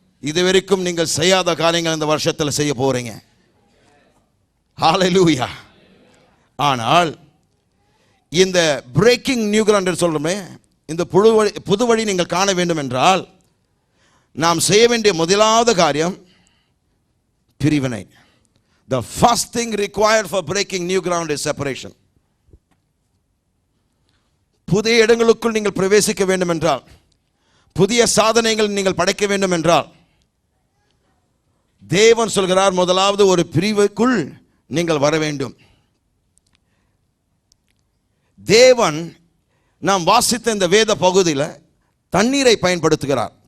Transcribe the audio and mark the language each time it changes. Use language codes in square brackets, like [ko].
[ta] இதுவரைக்கும் நீங்கள் செய்யாத காரியங்கள் இந்த வருஷத்தில் செய்ய போறீங்க. ஹல்லேலூயா. ஆனால் இந்த பிரேக்கிங் நியூ கிரவுண்ட் சொல்றோமே, இந்த புது வழி நீங்கள் காண வேண்டும் என்றால் நாம் செய்ய வேண்டிய முதலாவது காரியம் பிரிவினை. [en] The first thing required for breaking new ground is separation. [ta] புதிய இடங்களுக்குள் நீங்கள் பிரவேசிக்க வேண்டும் என்றால், புதிய சாதனைகள் நீங்கள் படைக்க வேண்டும் என்றால், தேவன் சொல்கிறார் முதலாவது ஒரு பிரிவுக்குள் நீங்கள் வர வேண்டும். தேவன் நாம் வாசித்த இந்த வேத பகுதியில் தண்ணீரை பயன்படுத்துகிறார்.